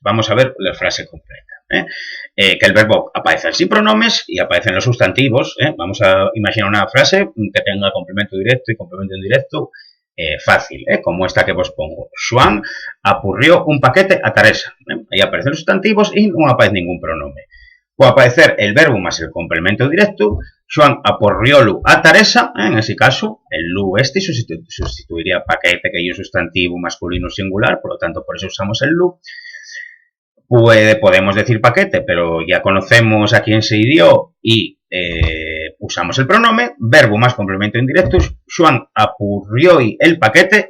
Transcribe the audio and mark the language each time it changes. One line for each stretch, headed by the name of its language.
Spanish: Vamos a ver la frase completa. Que el verbo aparece sin pronombres y aparecen los sustantivos. Vamos a imaginar una frase que tenga complemento directo y complemento indirecto. Fácil, como esta que os pongo.
Asturian: Xoán apurrió un paquete a Teresa.
Spanish: Ahí aparecen los sustantivos y no aparece ningún pronombre. Puede aparecer el verbo más el complemento directo.
Asturian: Xoán aporriolu a Teresa.
Spanish: En ese caso, el lu este sustituiría paquete, que es un sustantivo masculino singular, por lo tanto, por eso usamos el lu. Podemos decir paquete, pero ya conocemos a quién se hirió y usamos el pronombre. Verbo más complemento indirecto.
Asturian: Xoán apurrió el paquete.